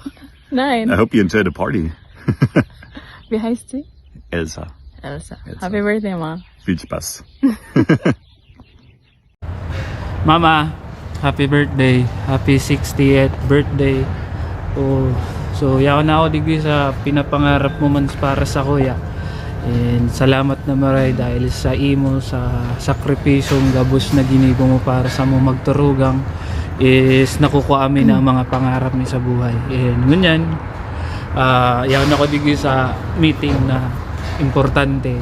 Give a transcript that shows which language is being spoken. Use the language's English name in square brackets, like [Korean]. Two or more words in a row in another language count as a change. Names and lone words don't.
[English] 9. I hope you enjoy the party. Behind stick? Elsa, Elsa. Elsa. Happy birthday, Ma. beach bus. Mama, happy birthday. Happy 60th birthday. [Bikol] Oh, so yaw na ako digdi sa pinapangarap mo man para sa kuya. And salamat na maray dahil sa imo sa sakripisyong gabos na ginigo mo para sa mo magturugang is nakukuha amin ang mga pangarap ni sa buhay. And ngunyan, yaw na ako digdi sa meeting na importante.